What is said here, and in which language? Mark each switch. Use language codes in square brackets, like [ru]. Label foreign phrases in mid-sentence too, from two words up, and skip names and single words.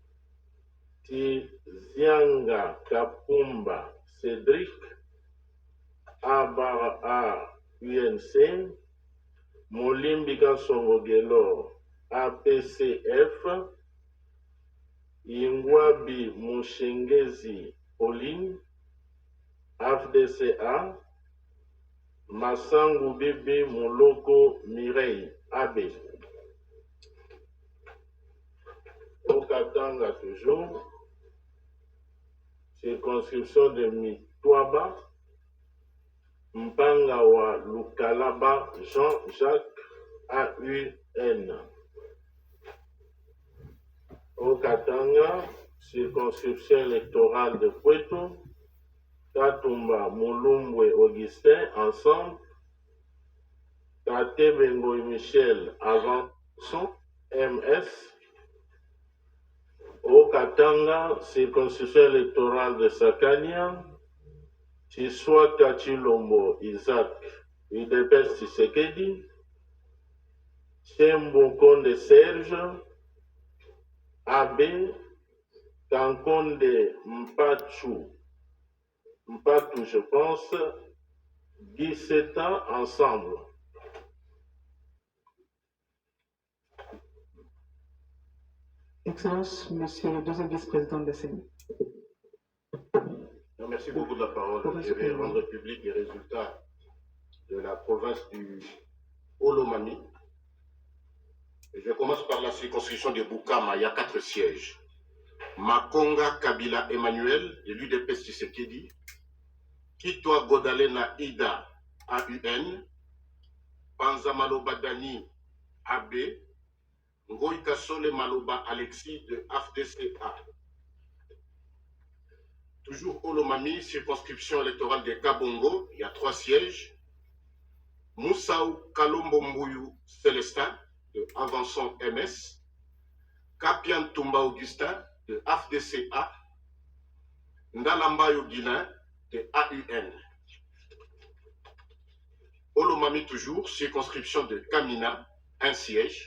[fr] Tizianga Kapumba Cédric, Abara UNC, Molimbika Songogelo APCF, Ingwabi Mushengezi Pauline, AFDCA, Massangu Bibi Moloko Mireille AB. Au Katanga toujours, circonscription de Mitwaba, Mpangawa Lukalaba Jean-Jacques AUN. Au Katanga, circonscription électorale de Puerto, Katumba Mulumbwe Augustin, ensemble, Tate Bengo et Michel Avançon, MS. Au Katanga, circonscription électorale de Sakania, Chiswa Kachilombo Isaac, UDPS Tshisekedi, Chembokonde Serge, AB, Kankonde Mpatou, je pense, 17 ans ensemble. Excellence, Monsieur le deuxième vice-président de la CENI. Merci beaucoup de la parole. Je vais rendre public les résultats de la province du Olomami. Je commence par la circonscription de Bukama. Il y a 4 sièges. Makonga Kabila Emmanuel, élu de Tshisekedi. Kitwa Godalena Ida, AUN. Panza Maloba Dani, AB. Ngoï Kasole Maloba Alexis de AFDCA. Toujours Olomami, circonscription électorale de Kabongo, il y a 3 sièges. Moussaou Kalombo Mbouyou Célestin de Avançon MS. Kapian Tumba Augustin de AFDCA. Ndalambayo Guilin de AUN. Olomami toujours, circonscription de Kamina, 1 siège.